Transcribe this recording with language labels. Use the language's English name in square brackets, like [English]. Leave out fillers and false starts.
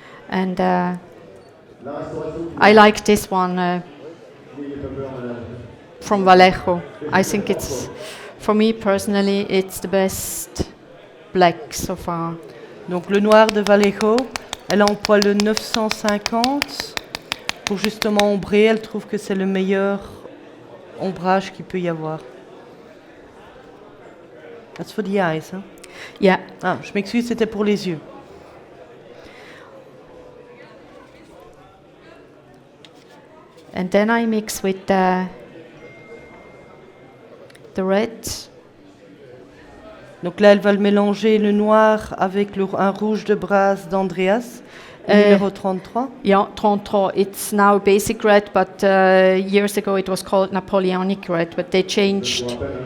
[English] And I like this one from Vallejo. I think it's, for me personally, it's the best black so far. [French] Donc le noir de Vallejo, elle emploie le 950 pour justement ombrer. Elle trouve que c'est le meilleur ombrage qu'il peut y avoir. [English] That's for the eyes, hein? Yeah. [French] Ah, je m'excuse, c'était pour les yeux. [English] And then I mix with the red. [French] Donc là, elle va le mélanger le noir avec un rouge de brasse d'Andreas, numéro 33. [English] Yeah, 33. It's now basic red, but years ago it was called Napoleonic red, but they changed.